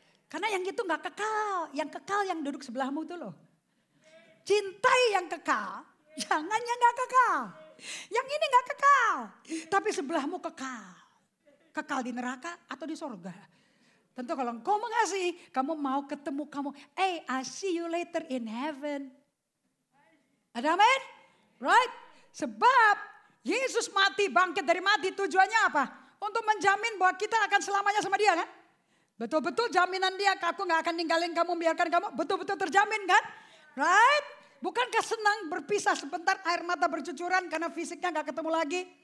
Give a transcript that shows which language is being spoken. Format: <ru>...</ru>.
<id>Karena yang itu gak kekal. Yang kekal yang duduk sebelahmu itu loh. Cintai yang kekal. Jangan yang gak kekal. Yang ini gak kekal. Tapi sebelahmu kekal. Kekal di neraka atau di sorga. Tentu kalau engkau mengasihi, kamu mau ketemu kamu.</id> <en>Hey, I see you later in heaven.</en> <id>Ada amin?</id> <en>Right?</en> <id>Sebab Yesus mati, bangkit dari mati, tujuannya apa? Untuk menjamin bahwa kita akan selamanya sama dia kan? Betul-betul jaminan dia, aku gak akan ninggalin kamu, biarkan kamu. Betul-betul terjamin kan?</id> <en>Right?</en> <id>Bukankah senang berpisah sebentar air mata bercucuran karena fisiknya gak ketemu lagi.</id>